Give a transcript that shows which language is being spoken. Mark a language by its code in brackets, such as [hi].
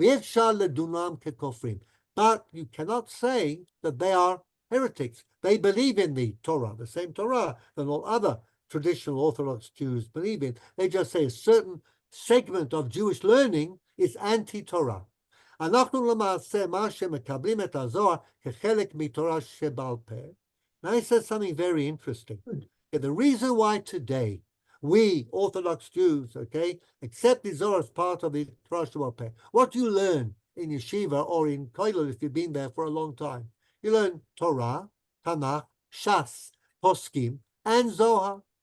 [he] Ve'efshar ledunam kekofrim. [en] But you cannot say that they are heretics. They believe in the Torah, the same Torah that all other traditional Orthodox Jews believe in. They just say a certain segment of Jewish learning is anti-Torah. [he] אנחנו למעשה מה שמקבלים את הזוהר כחלק מתורה שבעל פה. [en] Now he says something very interesting. The reason why today we Orthodox Jews, okay, accept the Zohar as part of the Torah Sheba'al Peh. What do you learn in yeshiva or in kollel if you've been there for a long time? You learn Torah, Tanakh, Shas, Poskim, and Zohar.